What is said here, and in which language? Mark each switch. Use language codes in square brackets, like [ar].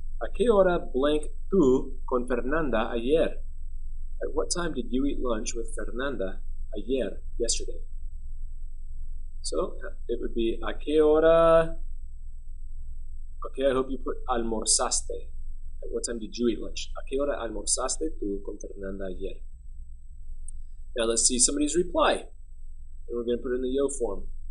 [es] ¿A qué hora blank tú con Fernanda ayer? [en] At what time did you eat lunch with Fernanda ayer, yesterday? So it would be [es] ¿a qué hora? [en] Okay, I hope you put almorzaste. At what time did you eat lunch? [es] ¿A qué hora almorzaste tú con Fernanda ayer? [en] Now let's see somebody's reply. And we're going to put it in the yo form.